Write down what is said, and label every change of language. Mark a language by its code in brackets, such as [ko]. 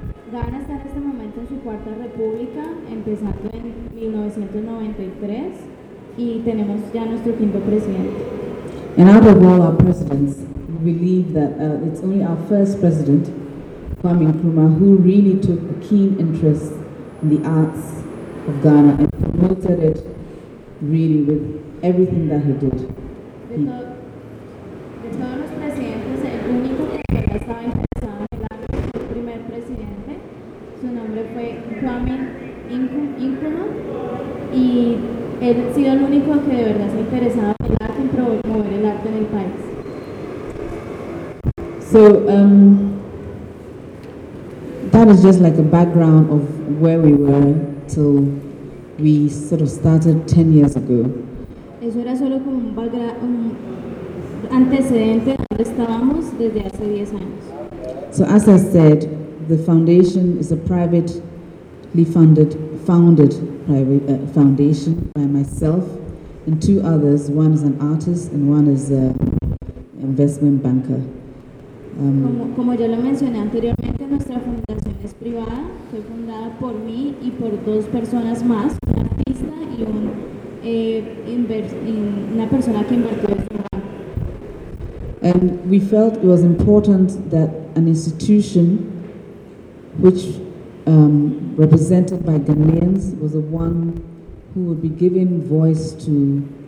[es] Ghana está en este momento en su cuarta república, empezando en 1993, y tenemos ya nuestro quinto presidente. [en] And out of all our presidents, we believe that it's only our first president, Kwame Nkrumah, who really took a keen interest in the arts of Ghana and promoted it really with everything that he did. [es] De todos los presidentes, el único que estaba interesado en el arte fue el primer presidente. Su nombre fue Kwame Nkrumah, y él ha sido el único que de verdad se ha interesado en el arte y promover el arte en el país. [en] So, that is just like a background of where we were till we sort of started 10 years ago. [es] Eso era solo como un antecedente de donde estábamos desde hace 10 años. [en] So, as I said, the foundation is a privately founded private foundation by myself and two others. One is an artist and one is an investment banker. [es] Como ya lo mencioné anteriormente, nuestra fundación es privada, fue fundada por mí y por dos personas más, un artista y una persona que invirtió en el banco. [en] And we felt it was important that an institution which represented by Ghanaians was the one who would be giving voice to